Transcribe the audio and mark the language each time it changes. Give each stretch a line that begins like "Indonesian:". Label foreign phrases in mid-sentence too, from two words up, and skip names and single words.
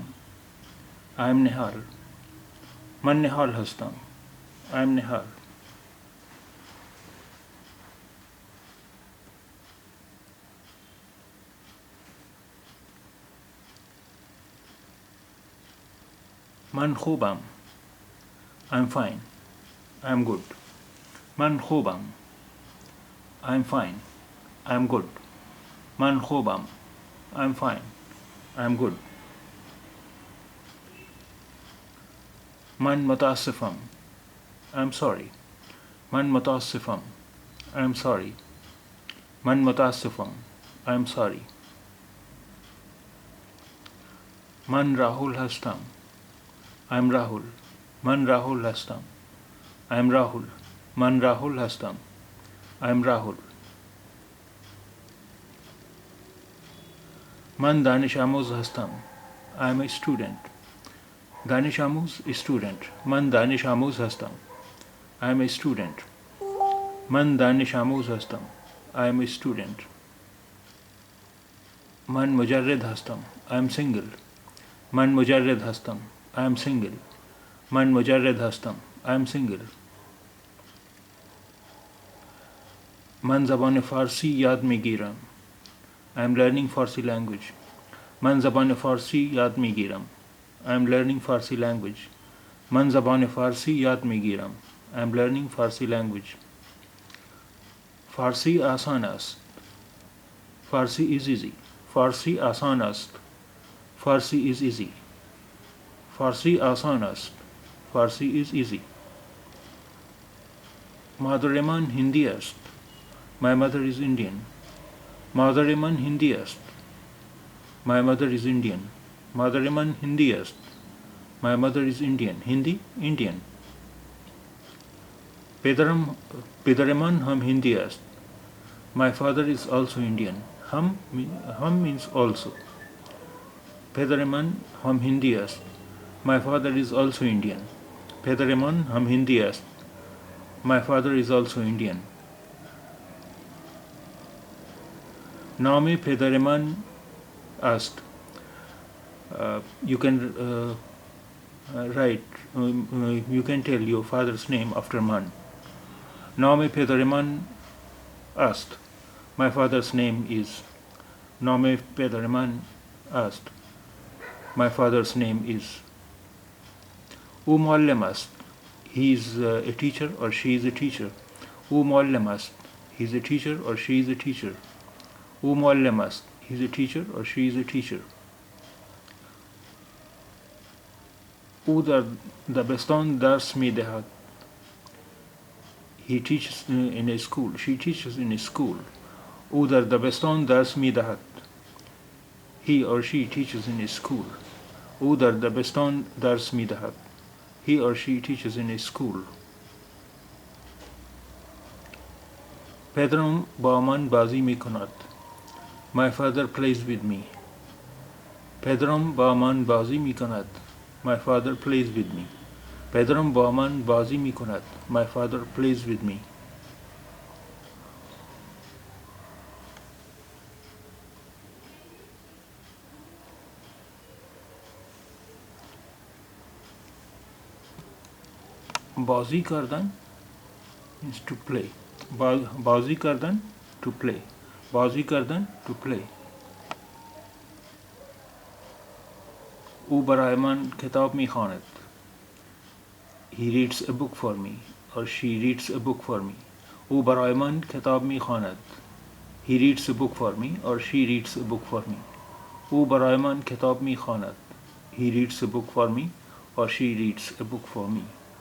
English: I am
Persian: نهال. من نهال هستم.
English: I am
Persian: نهال. من خوبم.
English: I'm fine. I'm good.
Persian: من خوبم.
English: I'm fine. I'm good.
Persian: من خوبم.
English: I'm fine. I'm good.
Persian: من متاسفم.
English: I'm sorry.
Persian: من متاسفم.
English: I'm sorry.
Persian: من متاسفم.
English: I'm sorry.
Persian: من راहुल هستم. I'm راहुल. من راहुल هستم.
English: I'm راहुल.
Persian: من راहुल هستم.
English: I'm راहुल.
Persian: من دانش آموز هستم.
English: I'm a student.
Persian: دانش آموز
English: student.
Persian: من دانش آموز هستم.
English: I'm a student.
Persian: من دانش آموز هستم.
English: I'm a student.
Persian: من مجرد هستم.
English: I'm single.
Persian: من مجرد هستم.
English: I'm single.
Persian: من مجرد هستم.
English: I'm single.
Persian: من زبان فارسی یاد میگیرم.
English: I'm learning Farsi language.
Persian: من زبان فارسی یاد میگیرم.
English: I'm learning Farsi language.
Persian: من زبان فارسی یاد میگیرم.
English: I'm learning Farsi language.
Persian: فارسی آسان است. فارسی
English: is easy.
Persian: فارسی آسان است. فارسی
English: is easy.
Persian: فارسی آسان است. فارسی
English: is easy.
Persian: مادر من هندی است.
English: My mother is Indian.
Persian: مادر من هندی است.
English: My mother is Indian.
Persian: مادر من هندی است.
English: My mother is Indian. Hindi, Indian.
Persian: پدر من هم هندی است.
English: My father is also Indian. هم means also.
Persian: پدر من هم هندی است.
English: My father is also Indian.
Persian: پدر من هم هندی است.
English: My father is also Indian.
Persian: نام پدر من است.
English: You can write, you can tell your father's name after man.
Persian: نام پدر من است.
English: My father's name is.
Persian: نام پدر من است.
English: My father's name is.
Persian: او معلم است.
English: He is a teacher or she is a teacher.
Persian: او معلم است.
English: He is a teacher or she is a teacher.
Persian: او معلم است.
English: He is a teacher or she is a teacher.
Persian: او در دبستان درس می دهد.
English: He teaches in a school. She teaches in a school.
Persian: او در دبستان درس می دهد.
English: He or she teaches in a school.
Persian: او در دبستان درس می دهد.
English: He or she teaches in a school.
Persian: پدرم با من بازی می کند.
English: My father plays with me.
Persian: پدرم با من بازی می کند.
English: My father plays with me.
Persian: پدرم با من بازی می کند.
English: My father plays with me.
Persian: بازی کردن
English: means to play.
Persian: بازی کردن
English: to play.
Persian: بازی کردن
English: to play.
Persian: او برای من کتاب می خواند.
English: He reads a book for me or she reads a book for me.
Persian: او برای من کتاب می خواند.
English: He reads a book for me or she reads a book for me.
Persian: او برای من کتاب می خواند.
English: He reads a book for me or she reads a book for me.